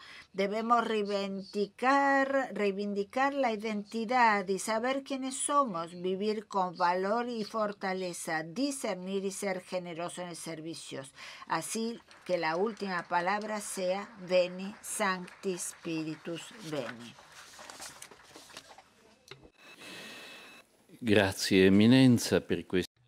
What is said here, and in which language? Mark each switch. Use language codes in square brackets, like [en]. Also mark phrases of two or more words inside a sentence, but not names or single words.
[es] Debemos reivindicar la identidad y saber quiénes somos, vivir con valor y fortaleza, discernir y ser generosos en el servicio. Así que la última palabra sea [la] Veni Sancti Spiritus Veni. [it] Grazie Eminenza per questo